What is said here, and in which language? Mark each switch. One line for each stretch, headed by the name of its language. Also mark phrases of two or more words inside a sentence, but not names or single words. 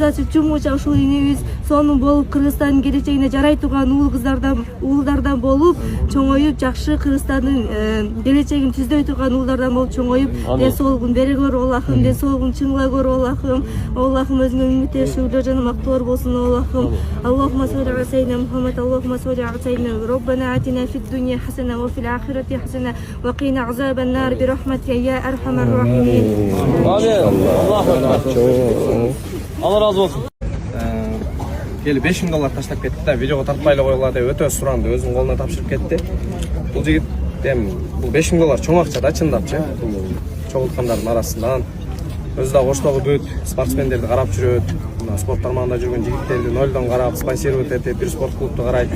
Kyrgyz: ачып жумгуча ушул энебиз сонун болуп Кыргызстандын келечегине жарай турган уулдардан болуп чоңоюп жакшы Кыргызстандын келечегин түздөй турган уулдардан болуп чоңоюп ден соолугун бере көр Allah'ım ден соолугун чыңлай көр Allah'ım өзүңө үмүт шүгүрлөр жана мактоолор болсун Allah'ım
Arabic: اللهم صل على سيدنا محمد اللهم صل على سيدنا ربنا آتنا في الدنيا حسنة وفي الآخرة حسنة وقنا عذاب النار برحمتك يا أرحم الراحمين.
Turkish: Allah razı olsun.
Kyrgyz: Келип $5.000 таштап кетти да, видеого тартпай эле коюла деп өтө суранды, өзүнүн колуна тапшырып кетти. Бул жигит эми бул $5.000 чоң акча да чындапчы. Бул чогулткандардын арасынан өзү да Оштогу бүт спортсмендерди карап жүрөт. Мына спорт тармагында жүргөн жигиттерди нолдон карап, спонсировать этип, бир спорт клубду карайт.